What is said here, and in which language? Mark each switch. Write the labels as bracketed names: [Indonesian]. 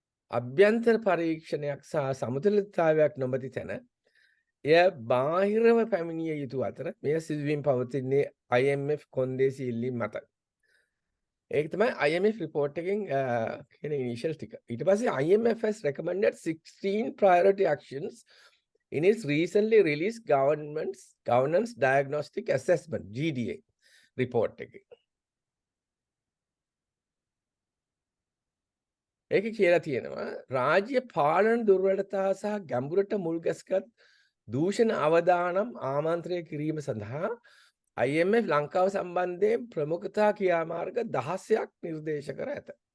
[Sinhala] අභ්‍යන්තර පරීක්ෂණයක් සහ සමතුලිතතාවයක් නොමැති තැන එය බාහිරව පැමිණිය යුතු අතර මෙය සිදුවීම් පවතින්නේ IMF කොන්දේසි ඉල්ලීම් මත. ඒක තමයි IMF report එකෙන් කියන initial ටික. ඊට පස්සේ [English] IMF has recommended 16 priority actions in its recently released governance diagnostic assessment GDA report එකේ. [Sinhala] ඒකේ කියලා තියෙනවා රාජ්‍ය පාලන දුර්වලතා සහ ගැඹුරට මුල් ගැස්ගත් දූෂණ අවදානම් ආමන්ත්‍රණය කිරීම සඳහා IMF ලංකාව සම්බන්ධයෙන් ප්‍රමුඛතා ක්‍රියාමාර්ග 16ක් නිර්දේශ කර ඇත.